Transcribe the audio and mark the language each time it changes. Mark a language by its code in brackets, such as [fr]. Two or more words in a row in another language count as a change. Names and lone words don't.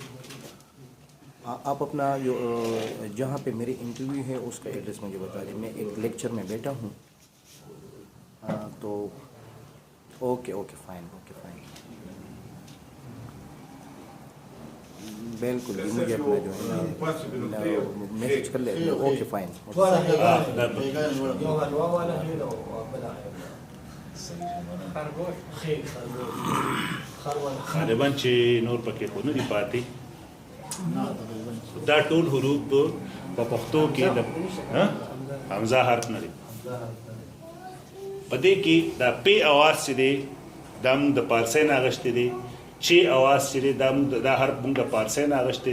[ur] آپ اپنا جو جہاں پہ میری انٹرویو ہے اس کا ایڈریس مجھے بتا دیجیے میں ایک لیکچر میں بیٹھا ہوں تو [en] okay okay fine [ur] بالکل جی مجھے اپنا جو ہے میسج کر لے [en] okay fine [ps] غالبا چې نور پکې خو نه دي پاتې دا ټول حروف په پښتو کې د حمزه حرف نه دي په دې کې دا پی اواز چې دی دا موږ د پارسۍ نه اغوښتی دی چې اواز چې دی دا حرف موږ د پارسۍ نه اغوښتی